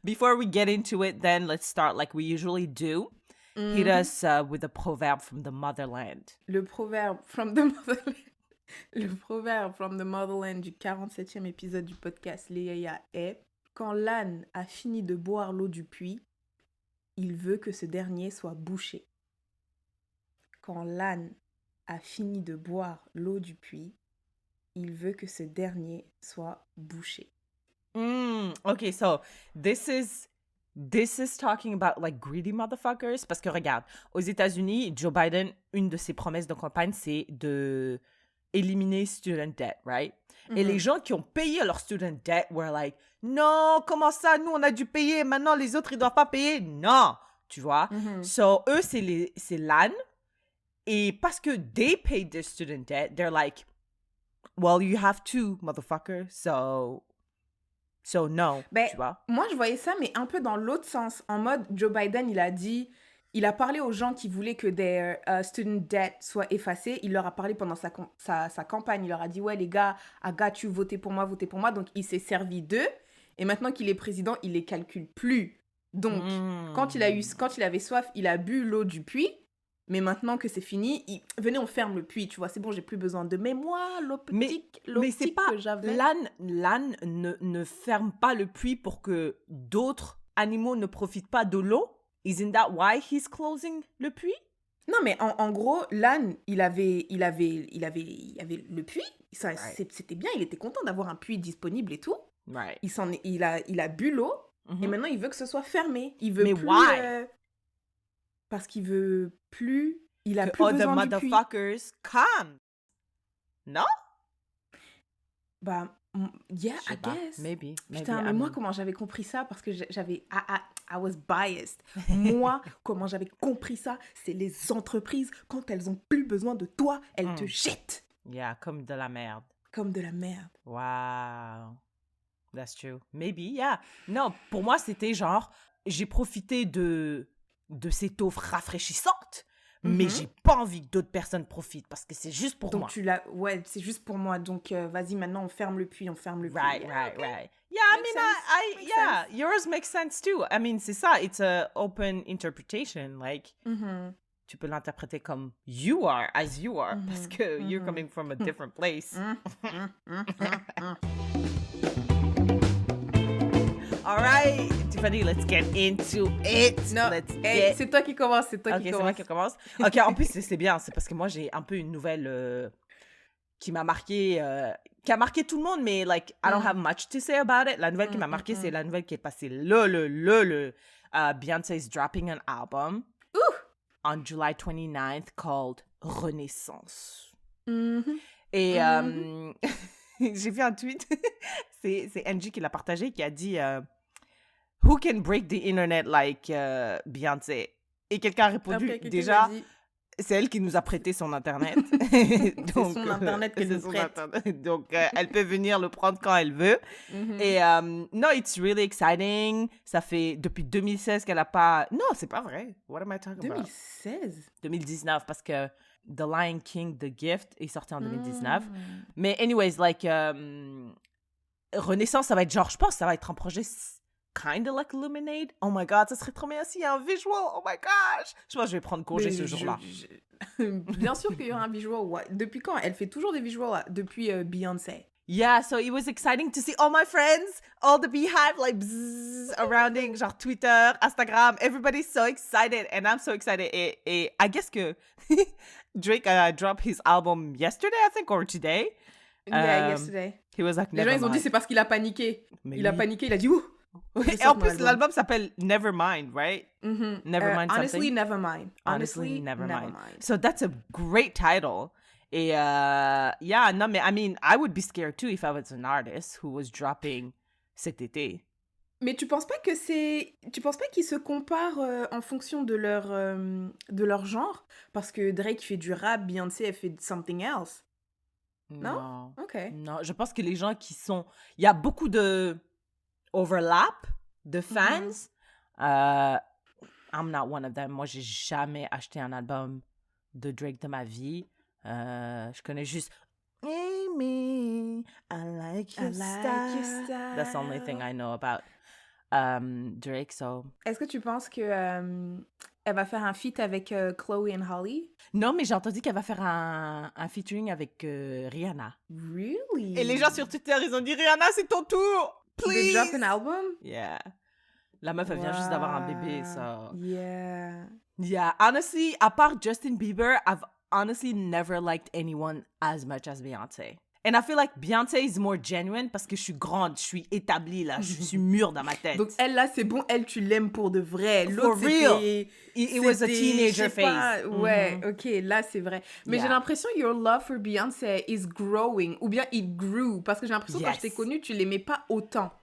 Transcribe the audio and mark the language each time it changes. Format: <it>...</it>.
<en>Before we get into it, then let's start like we usually do. Hit us with a proverb from the motherland.</en> <fr>Le proverbe</fr> <en>from the motherland.</en> <fr>Le proverbe</fr> <en>from the motherland</en> <fr>du 47e épisode du podcast Les Yaya est: quand l'âne a fini de boire l'eau du puits, il veut que ce dernier soit bouché. Quand l'âne a fini de boire l'eau du puits, il veut que ce dernier soit bouché.</fr> <en>Okay, so this is talking about like greedy motherfuckers.</en> <fr>Parce que regarde, aux États-Unis, Joe Biden, une de ses promesses de campagne, c'est de éliminer student debt,</fr> <en>right?</en> <fr>Et les gens qui ont payé leur</fr> <en>student debt were like,</en> <fr>non, comment ça, nous on a dû payer, maintenant les autres ils doivent pas payer. Non, tu vois? So eux, c'est l'âne. Et parce que</fr> <en>they paid their student debt, they're like, well, you have to, motherfucker, so no,</en> <fr>Ben, tu vois? moi, je voyais ça, mais un peu dans l'autre sens. En mode, Joe Biden, il a parlé aux gens qui voulaient que</fr> <en>their student debt</en> <fr>soit effacé. Il leur a parlé pendant sa campagne. Il leur a dit, ouais, les gars,</fr> <en>I got you,</en> <fr>votez pour moi. Donc, il s'est servi d'eux. Et maintenant qu'il est président, il les calcule plus. Donc, quand il avait soif, il a bu l'eau du puits. Mais maintenant que c'est fini, venez, on ferme le puits, tu vois, c'est bon, j'ai plus besoin de... Mais moi, l'optique que j'avais... L'âne ne ferme pas le puits pour que d'autres animaux ne profitent pas de l'eau?</fr> <en>Isn't that why he's closing</en> <fr>le puits? Non, mais en gros, l'âne, il avait le puits, c'était bien, il était content d'avoir un puits disponible et tout.</fr> <en>Right.</en> <fr>Il a bu l'eau, et maintenant il veut que ce soit fermé. Il veut mais plus...</fr> <en>why?</en> <fr>Parce qu'il veut plus... Il a que plus</fr> <en>other</en> <fr>besoin du puits.</fr> <en>motherfuckers come.</en> <fr>Non?</fr> <en>Bah, yeah, I guess. Maybe.</en> <fr>Putain, mais moi, comment j'avais compris ça? Parce que j'avais...</fr> <en>I was biased.</en> <fr>Moi, comment j'avais compris ça? C'est les entreprises, quand elles ont plus besoin de toi, elles te jettent.</fr> <en>Yeah,</en> <fr>comme de la merde. comme de la merde.</fr> <en>Wow. That's true. Maybe, yeah.</en> <fr>Non, pour moi, c'était genre, j'ai profité de cette offre rafraîchissante, mais j'ai pas envie que d'autres personnes profitent parce que c'est juste pour moi. Donc ouais, c'est juste pour moi. Donc vas-y, maintenant on ferme le puits,</fr> <en>Right. Yeah, Makes sense. Makes yeah, yours makes sense too. I mean,</en> <fr>c'est ça,</fr> <en>it's a open interpretation. Like,</en> <fr>tu peux l'interpréter comme</fr> <en>you are, as you are,</en> <fr>parce que</fr> <en>you're coming from a different place. All right, Tiffany, let's get into it.</en> <fr>Non, c'est toi qui commence, Ok, c'est moi qui commence. Ok, en plus, c'est bien, c'est parce que moi, j'ai un peu une nouvelle qui m'a marqué, qui a marqué tout le monde, mais</fr> <en>like, I don't have much to say about it.</en> <fr>La nouvelle qui m'a marqué, c'est la nouvelle qui est passée</fr> <en>Beyoncé's dropping an album on July 29th called Renaissance.</en> <fr>Et j'ai vu un tweet, c'est Angie qui l'a partagé, qui a dit</fr> <en>Who can break the internet like Beyoncé?</en> <fr>Et quelqu'un a répondu, déjà, c'est elle qui nous a prêté son Internet. Donc, c'est son Internet qu'elle nous prête. Donc, elle peut venir le prendre quand elle veut. Et</fr> <en>no, it's really exciting.</en> <fr>Ça fait depuis 2016 qu'elle n'a pas... Non, c'est pas vrai.</fr> <en>What am I talking about? 2016?</en> <fr>2019, parce que The Lion King, The Gift est sorti en 2019. Mais</fr> <en>anyways, like,</en> <fr>Renaissance, ça va être genre, je pense que ça va être un projet</fr> <en>kind of like Lemonade. Oh my God,</en> <fr>ça serait trop bien s'il y a un visual.</fr> <en>Oh my gosh.</en> <fr>Je pense que je vais prendre congé ce jour-là. Bien sûr qu'il y aura un visual. Ouais. Depuis quand? Elle fait toujours des visuals depuis Beyoncé.</fr> <en>Yeah, so it was exciting to see all my friends, all the beehive, like, bzzz, surrounding,</en> <fr>genre</fr> <en>Twitter, Instagram. Everybody's so excited, and I'm so excited.</en> <fr>Et</fr> <en>I guess</en> <fr>que</fr> <en>Drake dropped his album yesterday, I think, or today. Yeah, yesterday. He was like,</en> <fr>les gens, ils ont dit c'est parce qu'il a paniqué. Il a paniqué, il a dit ouh. Et en plus, l'album s'appelle Nevermind, right?</fr> <en>Nevermind Honestly, something? Nevermind. Honestly, Nevermind. So that's a great title.</en> <fr>Et</fr> <en>yeah,</en> <fr>non, mais</fr> <en>I mean, I would be scared too if I was an artist who was dropping</en> <fr>cet été. Mais tu penses pas qu'ils se comparent en fonction de leur genre? Parce que Drake fait du rap, Beyoncé, elle fait</fr> <en>something else.</en> <fr>Non? Ok. Non, je pense que les gens qui sont... Il y a beaucoup de overlap de fans.</fr> <en>I'm not one of them.</en> <fr>Moi, j'ai jamais acheté un album de Drake de ma vie. Je connais juste Amy,</fr> <en>I like your style. That's the only thing I know about Drake. So.</en> <fr>Est-ce que tu penses que elle va faire un feat avec Chloe et Holly? Non, mais j'ai entendu qu'elle va faire un featuring avec Rihanna.</fr> <en>Really?</en> <fr>Et les gens sur Twitter, ils ont dit Rihanna, c'est ton tour.</fr> <en>Please. They drop an album? Yeah.</en> <fr>La meuf, elle vient juste d'avoir un bébé,</fr> <en>so. Yeah. Yeah, honestly,</en> <fr>à part</fr> <en>Justin Bieber, I've honestly never liked anyone as much as Beyoncé. And I feel like Beyoncé is more genuine</en> <fr>parce que je suis grande, je suis établie là, je suis mûre dans ma tête. Donc elle là, c'est bon, elle tu l'aimes pour de vrai. L'autre c'était</fr> <en>it was a teenager phase.</en> <fr>Ouais, OK, là c'est vrai. Mais j'ai l'impression</fr> <en>your love for Beyoncé is growing</en> <fr>ou bien</fr> <en>it grew</en> <fr>parce que j'ai l'impression quand je t'ai connue, tu l'aimais pas autant.</fr>